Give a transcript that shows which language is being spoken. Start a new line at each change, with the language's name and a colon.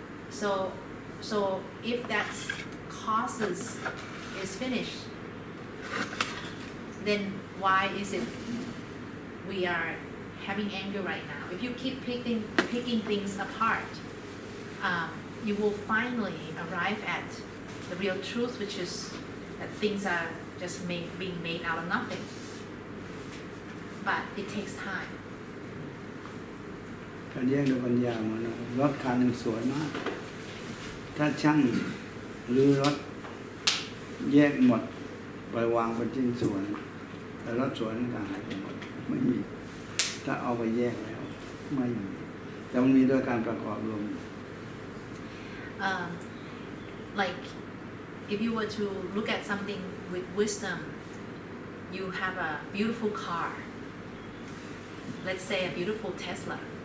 English: So if that causes is finished, then why is it we are having anger right now? If you keep picking things apart, you will finally arrive at the real truth, which is that things are just being made out of nothing. But it takes time.
Thai: การแยกด้วยปัญญาเหมือนรถคันหนึ่งสวยมาก ถ้าช่างหรือรถแยกหมดไปวางเป็นชิ้นส่วนแต่รถสวยนั่นก็หายไปหมดไม่มีถ้าเอาไปแยกแล้วไม่มีแต่มันมีด้วยการประกอบรวม
English: Like if you were to look at something with wisdom, you have a beautiful car. Let's say a beautiful Tesla.